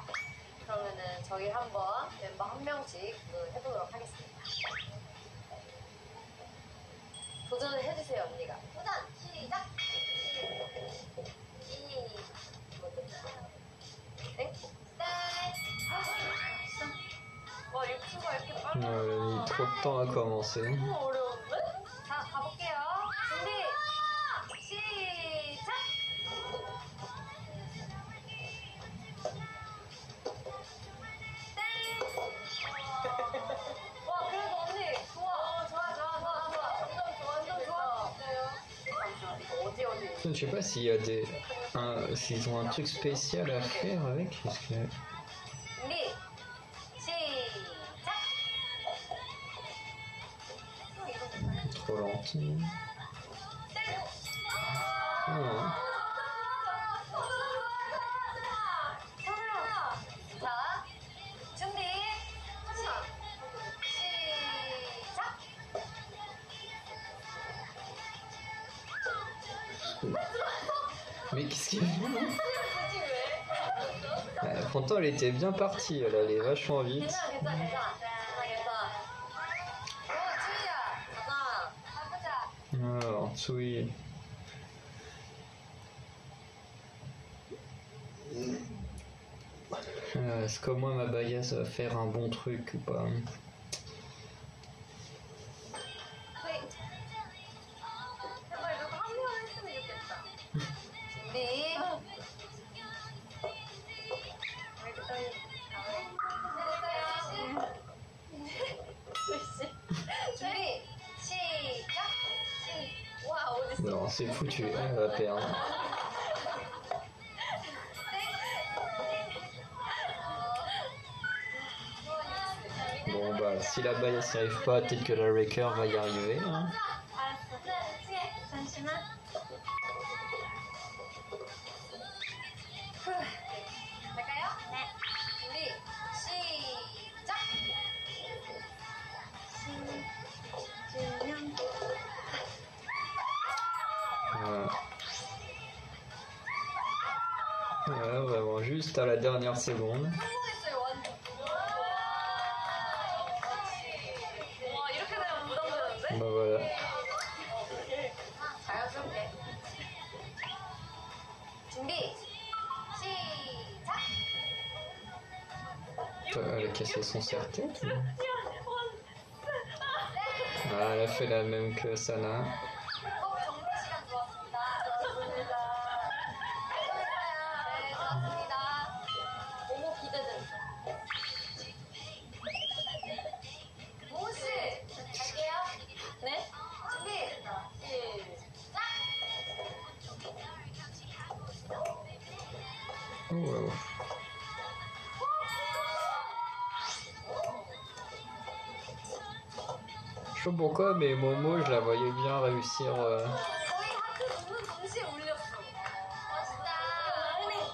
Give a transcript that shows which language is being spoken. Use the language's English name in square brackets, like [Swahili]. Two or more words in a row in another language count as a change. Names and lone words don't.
[Korean] 그러면은 저희 한번 멤버 한 명씩 해보도록 하겠습니다. 도전을 해주세요, 언니가. 도전! 시작! 네? 와, 유튜브가 이렇게 빨라. [French] Il trop de temps à commencer. [Korean] 너무 어려운데? 자, 가볼게요. 준비! 시작! 와, 그래도 언니 좋아. 좋아. 완전 좋아. 어디. [French] Je sais pas s'il y a s'ils ont un truc spécial à faire avec. Parce que... [Korean] 준비. 시작. [French] Trop lent. Ah. [Korean] 자, 준비. 시작. [French] Mais qu'est-ce qu'il y a Pourtant, elle était bien partie, elle allait vachement vite. [Korean] 괜찮아. 주희야, 가자. 가보자. [French] Alors, Tsui. Est-ce que moi, ma baillasse va faire un bon truc ou pas? [Korean] 제발 이거 한 명 했으면 좋겠다. 준비. 준비. 시작. 와, 어딨어? [French] Non, c'est foutu, elle va perdre. Bon bah, si la baillasse n'y arrive pas, peut-être que la Wrecker va y arriver. Hein. [Korean] 알았어. 잠시만. 갈까요? 네. 준비. 시작. [French] Ouais, vraiment, juste à la dernière seconde. [Korean] 성공했어요, 완전. 와, 이렇게 되면 부담되는데? [French] Bah voilà. [Korean] 자연스럽게. 준비. 시작. [French] Elle a cassé son serre-tête. Ah, elle a fait la même que Sana. [Korean] 정리 시간 좋았습니다. 좋았습니다. 네, 좋았습니다. 너무 기대된다. 모모씨, 갈게요. 네? 준비. 시작. Oh, wow. [French] Je sais pas pourquoi, mais Momo, je la voyais bien réussir. [Korean] 거의 하트 누르는 동시에 울렸어. 멋있다. 언니